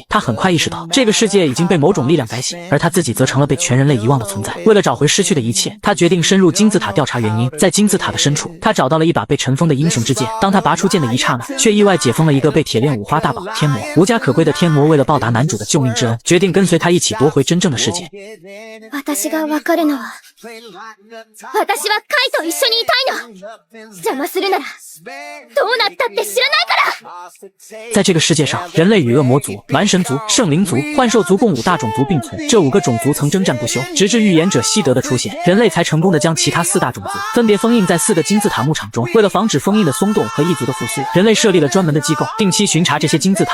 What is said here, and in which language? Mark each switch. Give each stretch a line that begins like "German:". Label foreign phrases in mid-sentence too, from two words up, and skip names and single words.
Chinese: 他很快意识到，这个世界已经被某种力量改写，而他自己则成了被全人类遗忘的存在。为了找回失去的一切，他决定深入金字塔调查原因。在金字塔的深处，他找到了一把被尘封的英雄之剑。当他拔出剑的一刹那，却意外解封了一个被铁链五花大绑的天魔。无家可归的天魔为了报答男主的救命之恩，决定跟随他一起夺回真正的世界。
Japanese: 私が別れのは私はカイと一緒にいたいの。邪魔するならどうなったって知らないから。
Chinese: 在这个世界上，人类与恶魔族、蛮神族、圣灵族、幻兽族共5大种族并存。这5个种族曾征战不休，直至预言者希德的出现，人类才成功的将其他4大种族分别封印在4个金字塔牧场中。为了防止封印的松动和异族的复苏，人类设立了专门的机构，定期巡查这些金字塔。